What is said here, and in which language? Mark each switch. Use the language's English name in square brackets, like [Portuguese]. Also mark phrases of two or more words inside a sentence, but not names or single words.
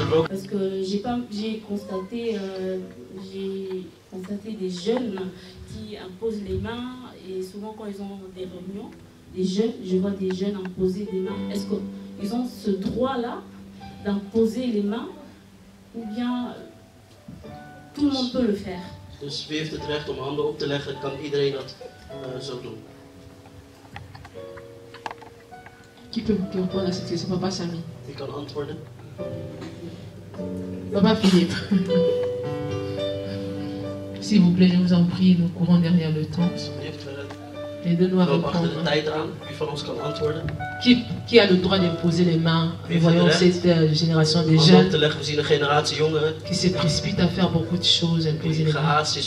[French] Parce que j'ai constaté des jeunes qui imposent les mains, et souvent quand ils ont des réunions, je vois des jeunes imposer des mains. Est-ce qu'ils ont ce droit-là d'imposer les mains, ou bien tout le monde peut le faire? [Dutch] Dus wie heeft het recht om handen op te leggen? Kan iedereen dat zo doen? [French] Qui peut répondre à cette question? Papa Samy. [Dutch] Wie kan antwoorden? [French] Papa Philippe. S'il vous plaît, je vous en prie, nous courons derrière le temps. Aide-nous à répondre. Qui a le droit d'imposer les mains? Nous voyons cette génération de jeunes qui se précipitent à faire beaucoup de choses, imposer les mains.